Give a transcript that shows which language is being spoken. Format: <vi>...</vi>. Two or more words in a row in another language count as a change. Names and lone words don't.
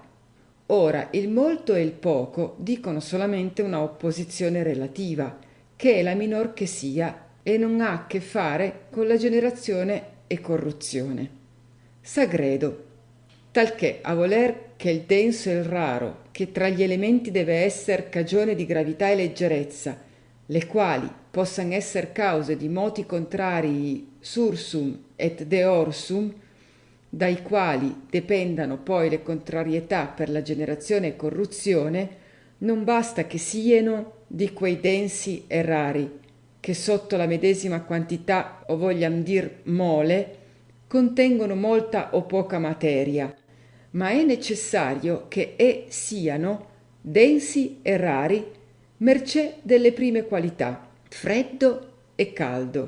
<it>Ora, il molto e il poco dicono solamente una opposizione relativa, che è la minor che sia e non ha a che fare con la generazione e corruzione. Sagredo, talché a voler che il denso e il raro, che tra gli elementi deve esser cagione di gravità e leggerezza, le quali possan esser cause di moti contrarii</it> <la>sursum et deorsum,</la> <it>dai quali dipendano poi le contrarietà per la generazione e corruzione, non basta che sieno di quei densi e rari, che sotto la medesima quantità, o vogliam dir mole, contengono molta o poca materia, ma è necessario che siano densi e rari, mercé delle prime qualità, freddo e caldo.</it>